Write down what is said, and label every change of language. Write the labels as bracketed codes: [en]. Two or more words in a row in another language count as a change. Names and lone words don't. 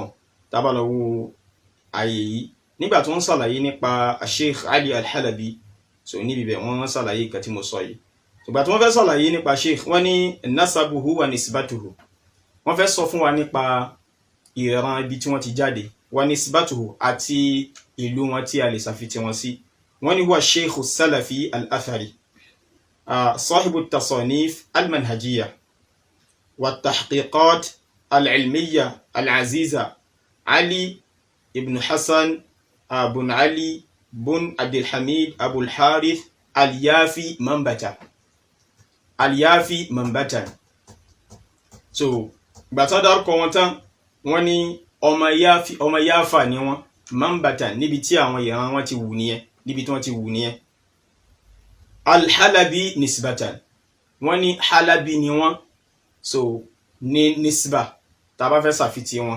[yo] tá bá lọ wo ààyè yìí, nígbà tí wọ́n ṣàlàyé nípa Sheikh Ali Al-Halabi, so níbi bẹ̀ wọ́n ṣàlàyé nǹkan tí mo sọ yìí. Ìgbà tí wọ́n fẹ́ ṣàlàyé nípa Sheikh, wọ́n ní [ar] نسبه ونسبته, [yo] wọ́n fẹ́ sọ fún wa nípa ìran ibi tí wọ́n ti jáde, [ar] ونسبته [yo] àti ìlú wọn tí a lè ṣàfitì wọn sí. wọ́n ní [ar] هو الشيخ السلفي الأثري صاحب التصانيف المنهجية والتحقيقات العلمية العزيزة علي بن حسن بن علي بن عبد الحميد أبو الحارث اليافي منبتًا. [yo] So gbàtà dárúkọ wọn tán, wọ́n ní ọmọ Yafa ni wọ́n, Manbata níbi tí àwọn ìran wọn ti wù nìyẹn, níbi tí wọ́n ti wù nìyẹn. Al-Halabi nisbatan, wọ́n ní Halabi ni wọ́n, so ní nisba tá bá fẹ́ ṣàfitì wọn.